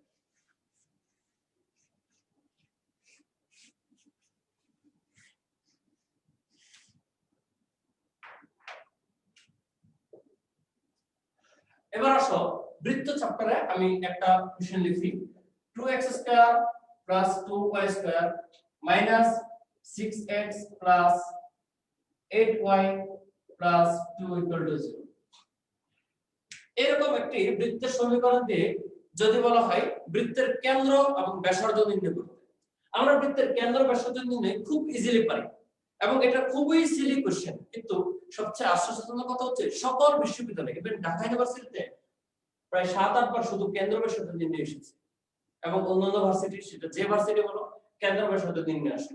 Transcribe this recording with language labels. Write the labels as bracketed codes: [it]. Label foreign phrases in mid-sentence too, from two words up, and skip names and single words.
[bn] এবার আসো বৃত্ত চ্যাপ্টারে আমি একটা কোশ্চেন লিখি, 2x² + 2y² - 6x + 8y + 2 = 0। এরকম একটি বৃত্তের সমীকরণ দিয়ে যদি বলা হয় বৃত্তের কেন্দ্র এবং ব্যাসার্ধ নির্ণয় করতে, আমরা বৃত্তের কেন্দ্র ব্যাসার্ধ নির্ণয় খুব ইজিলি পারি এবং এটা খুবই [en] silly question. [bn] কিন্তু সবচেয়ে আশ্চর্যজনক কথা হচ্ছে সকল বিশ্ববিদ্যালয়ে ইভেন ঢাকা ইউনিভার্সিটিতে প্রায় 7-8 বার শুধু কেন্দ্র ব্যাসার্ধ নির্ণয় এসেছে, এবং অন্যান্য ভার্সিটি সেটা যে ভার্সিটি বলো কেন্দ্র ব্যাসার্ধ নির্ণয় আসে।